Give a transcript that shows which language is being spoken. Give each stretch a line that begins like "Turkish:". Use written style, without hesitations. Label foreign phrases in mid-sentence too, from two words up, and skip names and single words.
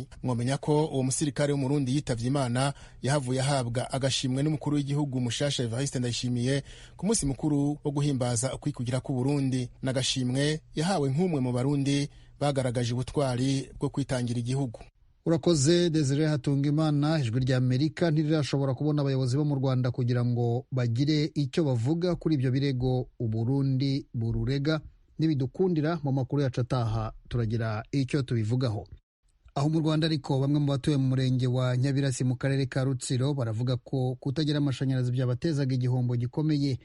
Rundi: Mwomenya ko uwo musirikare w'umurundi yitavye Imana yahavuye ahabwa agashimwe n'umukuru w'igihugu mushasha Evariste Ndayishimiye ku munsi mukuru wo guhimbaza ukwikugira ku Burundi. N'agashimwe yahawe nk'umwe mu barundi bagaragaje ubutwari bwo kwitangira igihugu. Urakoze Desire Hatungimana.
Kinyarwanda: Ijwi rya Amerika ntirirashobora kubona abayobozi bo mu Rwanda kugira ngo bagire icyo bavuga kuri ibyo birego Uburundi bururega. Nibidukundira mu makuru yacu ataha turagira icyo tubivugaho. Aho mu Rwanda ariko bamwe mu batuye mu murenge wa Nyabirasi mu karere ka Rutsiro baravuga ko kutagira amashanyarazi byabatezaga igihombo gikomeye.